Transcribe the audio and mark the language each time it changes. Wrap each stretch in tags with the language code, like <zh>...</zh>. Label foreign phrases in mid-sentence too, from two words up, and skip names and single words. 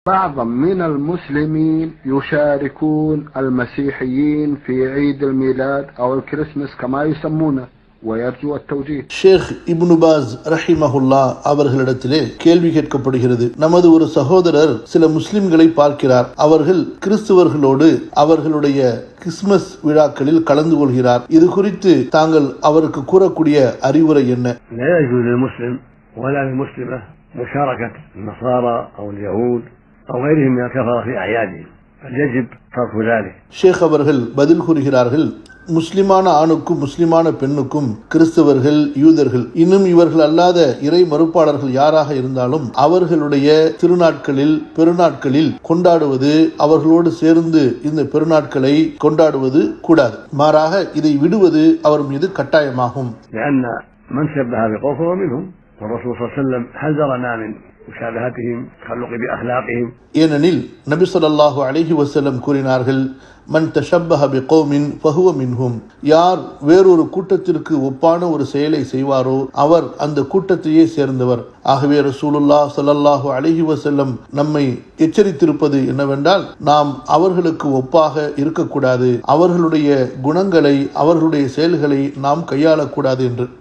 <ar>بعض من المسلمين يشاركون المسيحيين في عيد الميلاد أو الكريسماس كما يسمونه ويرجو التوجيه.</ar> <ta>ஷேக் இப்னு பாஸ் ரஹிமஹுல்லா அவர்களிடத்திலே கேள்வி கேட்கப்படுகிறது. நமது ஒரு சகோதரர் சில முஸ்லிம்களை பார்க்கிறார். அவர்கள் கிறிஸ்துவர்களோடு அவர்களுடைய கிறிஸ்துமஸ் விழாக்களில் கலந்து கொள்கிறார். இது குறித்து தாங்கள் அவருக்கு கூறக்கூடிய அறிவுரை என்ன?</ta> <ar>ولا للمسلمة مشاركة النصارى أو اليهود أو غيرهم من الكفرة في أعيادهم، فيجب ترك ذلك.</ar> <ta>ஷேக் அவர்கள் பதில் கூறுகிறார்கள், முஸ்லிமான ஆணுக்கும் முஸ்லிமான பெண்ணுக்கும் கிறிஸ்தவர்கள், யூதர்கள், இன்னும் இவர்கள் அல்லாத இறை மறுப்பாளர்கள் யாராக இருந்தாலும் அவர்களுடைய திருநாட்களில் பெருநாட்களில் கொண்டாடுவது, அவர்களோடு சேர்ந்து இந்த பெருநாட்களை கொண்டாடுவது கூடாது. மாறாக இதை விடுவது அவர் மீது கட்டாயமாகும்.</ta> <ar>والرسول صلى الله عليه وسلم حذرنا من مشابهتهم تخلق بأخلاقهم.</ar> <ta>ஏனெனில் நபி</ta> <ar>صلى الله عليه وسلم</ar> <ta>கூறினார்கள்,</ta> <ar>من تشبه بقوم فهو منهم.</ar> <ta>யார் வேறொரு கூட்டத்திற்கு ஒப்பான ஒரு செயலை செய்வாரோ அவர் அந்த கூட்டத்தையே சேர்ந்தவர். ஆகவே ரசூலுல்லாஹ்</ta> <ar>صلى الله عليه وسلم</ar> <ta>நம்மை எச்சரித்திருப்பது என்னவென்றால், நாம் அவர்களுக்கு ஒப்பாக இருக்கக்கூடாது, அவர்களுடைய குணங்களை அவர்களுடைய செயல்களை நாம் கையாளக்கூடாது என்று.</ta>